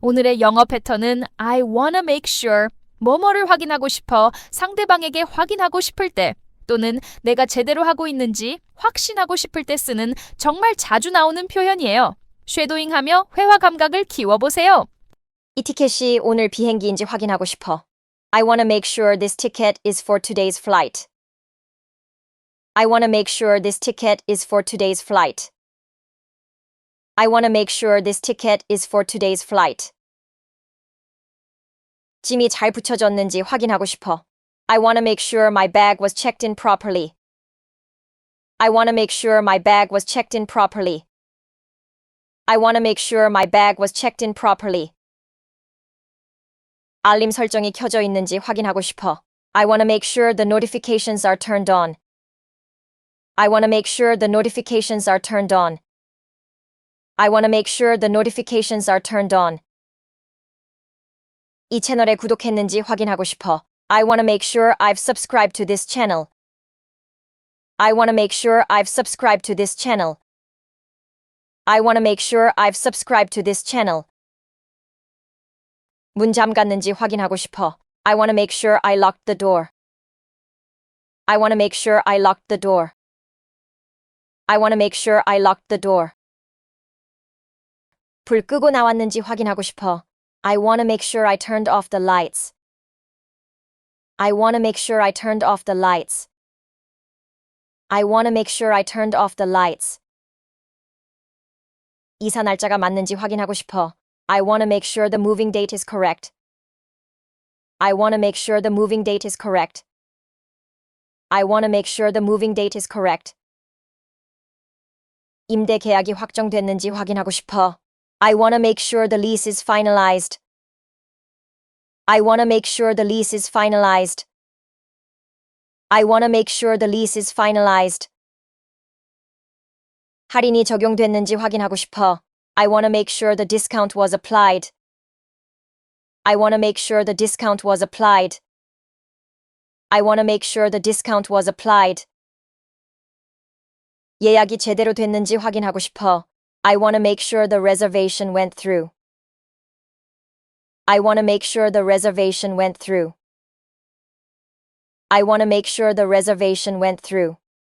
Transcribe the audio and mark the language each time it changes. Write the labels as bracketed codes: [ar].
[ko] 오늘의 영어 패턴은 [en] I wanna make sure [ko] 뭐뭐를 확인하고 싶어 상대방에게 확인하고 싶을 때 또는 내가 제대로 하고 있는지 확신하고 싶을 때 쓰는 정말 자주 나오는 표현이에요. 쉐도잉하며 회화 감각을 키워보세요. 이 티켓이 오늘 비행기인지 확인하고 싶어. [en] I want to make sure this ticket is for today's flight. I want to make sure this ticket is for today's flight. I want to make sure this ticket is for today's flight. [ko] 짐이 잘 붙여졌는지 확인하고 싶어. [en] I want to make sure my bag was checked in properly. I want to make sure my bag was checked in properly. I want to make sure my bag was checked in properly. [ko] 알림 설정이 켜져 있는지 확인하고 싶어. [en] I want to make sure the notifications are turned on. I want to make sure the notifications are turned on. I want to make sure the notifications are turned on. [ko] 이 채널에 구독했는지 확인하고 싶어. [en] I want to make sure I've subscribed to this channel. I want to make sure I've subscribed to this channel. I want to make sure I've subscribed to this channel. [ko] 문 잠갔는지 확인하고 싶어. [en] I want to make sure I locked the door. I want to make sure I locked the door. I want to make sure I locked the door. [ko] 불 끄고 나왔는지 확인하고 싶어. [en] I want to make sure I turned off the lights. I want to make sure I turned off the lights. I want to make sure I turned off the lights. [ko] 이사 날짜가 맞는지 확인하고 싶어. [en] I want to make sure the moving date is correct. I want to make sure the moving date is correct. I want to make sure the moving date is correct. [ko] 임대 계약이 확정됐는지 확인하고 싶어. [en] I want to make sure the lease is finalized. I want to make sure the lease is finalized. I want to make sure the lease is finalized. [ko] 할인이 적용됐는지 확인하고 싶어. [en] I want to make sure the discount was applied. I want to make sure the discount was applied. I want to make sure the discount was applied. [ko] 예약이 제대로 됐는지 확인하고 싶어. [en] I want to make sure the reservation went through. I want to make sure the reservation went through. I want to make sure the reservation went through.